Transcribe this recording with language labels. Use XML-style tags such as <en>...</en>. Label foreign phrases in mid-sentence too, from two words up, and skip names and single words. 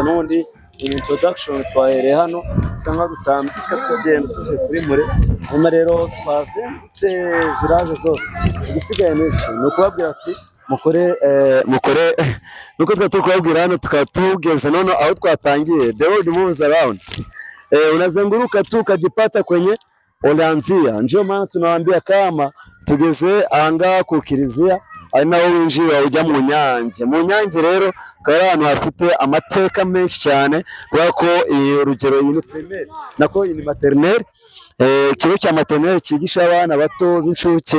<rw>n'ubundi introduction twahereye hano sanga dutambika tugenda tuvuye kuri mure, hanyuma rero twazengutse village zose, igisigaye n'iki ni ukubabwira ati mukore nuko turi kubabwira hano tukatugeza none aho twatangiye</rw> <en>the world moves around.</en> <sw>Unazunguruka tu ukajipata kwenye Ulianzia, ndio maana tunawaambia kama</sw> <rw>tugeze anga ku Kiliziya ari naho winjira ujya mu Nyange. Mu Nyange rero kari ahantu hafite amateka menshi cyane kubera ko urugero iyi ni primaire nako iyi ni maternelle, ikigo cya maternelle cyigisha abana bato b'incuke.</rw>